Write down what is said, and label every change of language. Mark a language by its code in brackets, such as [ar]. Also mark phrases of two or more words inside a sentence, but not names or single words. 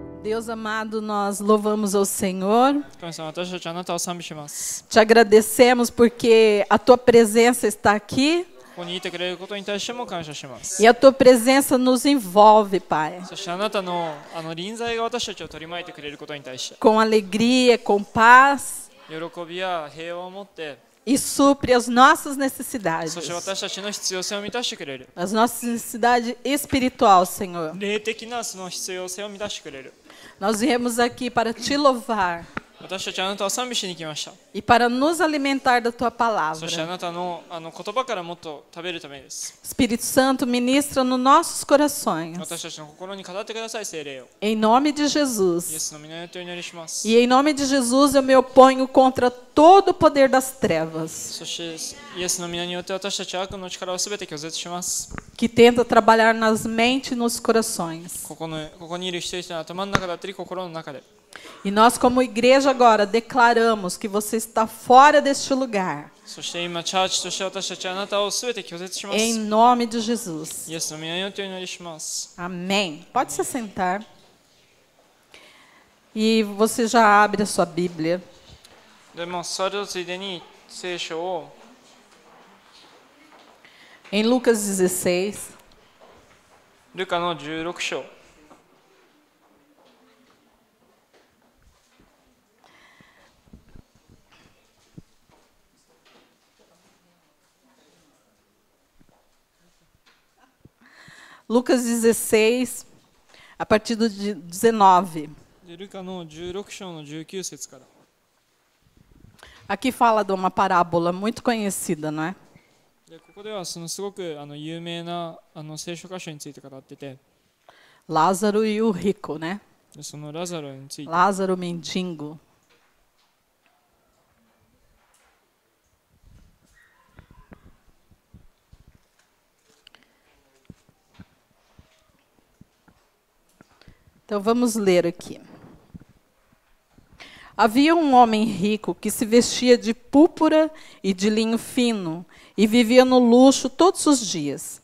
[pt] Deus amado, nós louvamos ao Senhor. [ja] 神様、私たちあなたを賛美します。 [pt] Te agradecemos porque a tua presença está aqui [ja] ここにいてくれることに対しても感謝します。 [pt] e a tua presença nos envolve, Pai, [ja] そしてあなたの臨在が私たちを取り巻いてくれることに対して、 [pt] com alegria, com paz [ja] 喜びや平和を持って、 [pt] e supre as nossas [ja] そして [pt] necessidades, [ja] 私たちの必要性を満たしてくれる。 [pt] as nossas necessidades espiritual, Senhor. [ja] 霊的なその必要性を満たしてくれる。 [pt] Nós viemos aqui para te louvar [ja] 私たちあなたを賛美しに来ました。 [pt] e para nos alimentar da tua [ja] そしてあ [pt] palavra. [ja] なたの言葉からもっと食べるためです。 [pt] Espírito Santo, ministra nos nossos corações. [ja] 私たちの心に語ってください、聖霊を。 [pt] Em nome de [ja] イエ [pt] Jesus. [ja] スの皆によってお祈りします。 [pt] E em nome de Jesus eu me oponho contra todo o poder das trevas [ja] そしてイエスの皆によって私たちは悪の力をすべて拒絶します。 [pt] que tenta trabalhar nas mentes e nos corações. [ja] ここにいる一人一人の頭の中だったり心の中で。 [pt] E nós, como igreja, agora declaramos que você está fora deste lugar. [ja] そして今、チャーチとして私たちはあなたをすべて拒絶します。 [pt] Em nome de Jesus. [ja] イエスの皆によってお祈りします。 [pt] Amém. Pode se sentar. E você já abre a sua Bíblia [ja] でも、それとついでに聖書を [pt] em Lucas 16. [ja] ルカの16章。 [pt] Lucas 16, a partir do 19. [ja] でルカの16章の19節から。 [pt] Aqui fala de uma parábola muito conhecida, não é? [ja] でここではすごく有名な聖書箇所について語ってて、 [pt] Lázaro e o rico, né? [ja] でそのラザロについて、 [pt] Lázaro mendigo. Então vamos ler aqui. Havia um homem rico que se vestia de púrpura e de linho fino e vivia no luxo todos os dias.